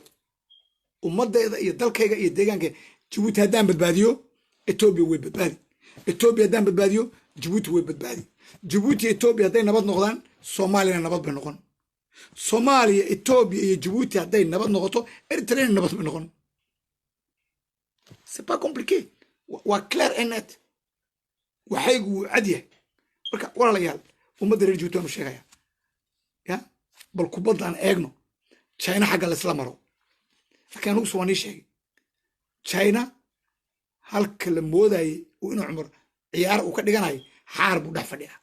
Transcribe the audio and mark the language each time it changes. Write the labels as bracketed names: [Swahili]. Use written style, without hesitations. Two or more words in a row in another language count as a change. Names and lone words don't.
[Somali] ummaddeeda iyo dalkayga iyo deegaankayga. Djibouti haddaan badbaadiyo Ethiopia way badbaadi. Ethiopia haddaan badbaadiyo Djibouti way badbaadi. Djibouti Ethiopia hadday nabad noqdaan Soomaaliyana nabad bay noqon. Soomaaliya Ethiopia iyo Djibouti hadday nabad noqoto Eritrea nabad bay noqon. [French] c'est pas compliqué. waa clair and net. [Somali] waxaygu wuu cad yahay. marka walaalayaal ummadda reer Djibouti waanu sheegaya ya bal kubaddaan eegno. China xagga laisla maro. laakiin anugu soo waan ii sheegay China halka la moodayay inuu cumar ciyaar uu ka dhiganayo xaar buu dhex fadhiyaa.